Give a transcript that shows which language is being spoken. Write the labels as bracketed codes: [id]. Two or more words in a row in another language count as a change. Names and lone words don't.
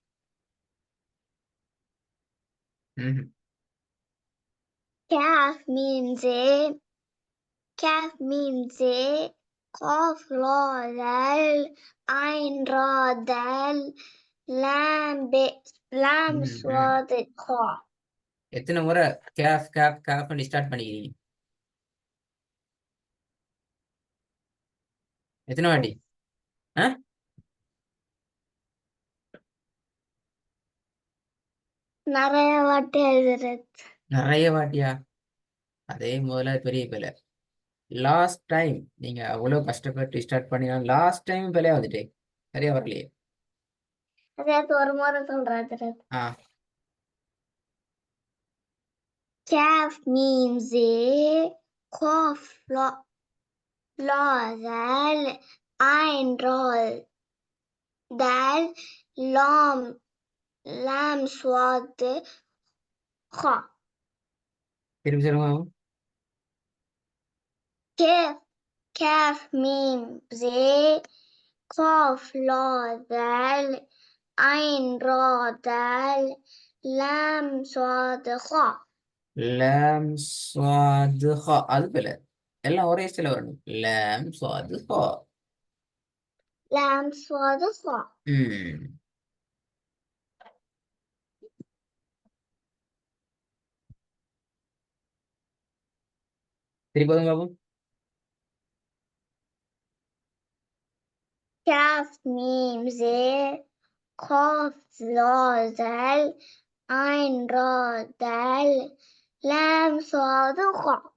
[ar] كاف ميم زي. كاف ميم زي. قاف لا ذال. عين را دال. لام صاد خا. [ta] எத்தனை முறை [ar] كاف كاف كاف [ta] பண்ணி ஸ்டார்ட் பண்ணிக்கிறீங்க? எத்தனை வாட்டி? நிறைய வாட்டி எழுதுறது. நிறைய வாட்டியா? அதே முதல்ல பெரிய பிள்ளை. [en] last time [ta] நீங்க அவ்வளவு கஷ்டப்பட்டு ஸ்டார்ட் பண்ணினா [en] last time [ta] பிள்ளையா வந்துட்டே சரியா வரலையே. அதே ஒரு முறை சொல்றது. ஆஹ் [ar] كاف ميم زي. قاف لا ذال. عين را دال. لام صاد خا. [ta] திரும்பி சொல்லுங்க. [ar] كاف. كاف ميم زي. قاف لا ذال. عين را دال. لام صاد خا. لام صاد ها. [ta] அது பிள்ளை. எல்லாம் ஒரே ஸ்டைல வரணும். [ar] لام صاد ها. لام صاد خا. [ta] திருப்பி வந்து பாப்போம். [ar] كاف ميم زي. قاف لا ذال. عين را دال. لام صاد خا.